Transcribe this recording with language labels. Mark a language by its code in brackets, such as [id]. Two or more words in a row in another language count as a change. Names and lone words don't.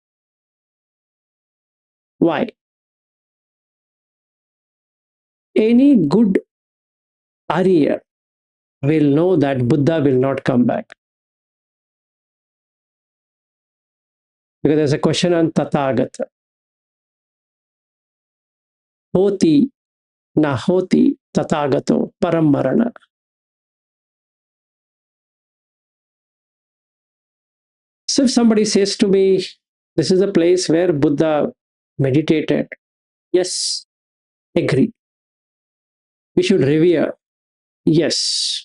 [en] Why? Any good Arya will know that Buddha will not come back. Because there's a question on Tathagata. [pi] Hoti na hoti Tathagato parammarana. [en] So if somebody says to me, this is a place where Buddha meditated, yes, agree. We should revere, yes.